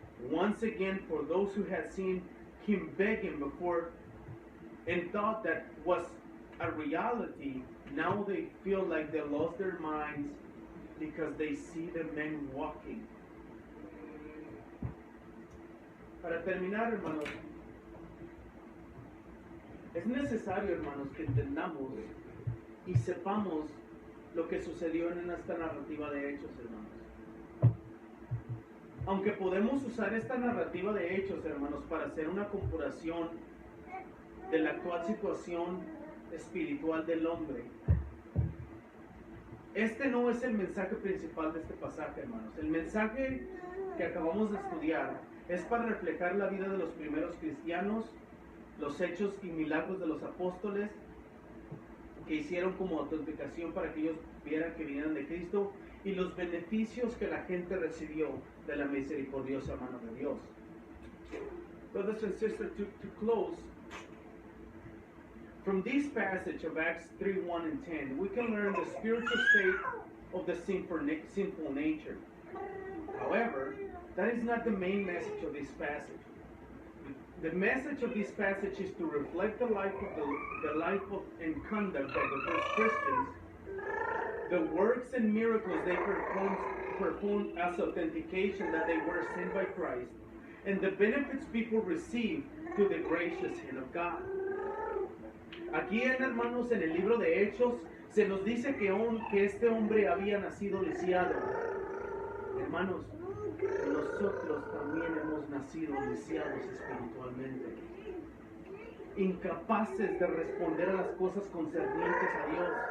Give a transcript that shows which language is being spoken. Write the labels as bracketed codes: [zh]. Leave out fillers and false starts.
[en] Once again, for those who had seen him begging before and thought that was a reality, now they feel like they lost their minds because they see the men walking. [es] Para terminar, hermanos, es necesario, hermanos, que entendamos y sepamos lo que sucedió en esta narrativa de Hechos, hermanos. Aunque podemos usar esta narrativa de Hechos, hermanos, para hacer una comparación de la actual situación espiritual del hombre, este no es el mensaje principal de este pasaje, hermanos. El mensaje que acabamos de estudiar es para reflejar la vida de los primeros cristianos, los hechos y milagros de los apóstoles que hicieron como autenticación para que ellos vieran que vinieran de Cristo, y los beneficios que la gente recibió de la misericordiosa mano de Dios. [en] Brothers and sisters, to close, from this passage of Acts 3, 1 and 10, we can learn the spiritual state of the sinful nature. However, that is not the main message of this passage. The message of this passage is to reflect the life and conduct of the first Christians, the works and miracles they performed as authentication that they were sent by Christ, and the benefits people received through the gracious hand of God. [es] Aquí, hermanos, en el libro de Hechos, se nos dice que este hombre había nacido lisiado. Hermanos, nosotros también hemos nacido lisiados espiritualmente, incapaces de responder a las cosas concernientes a Dios.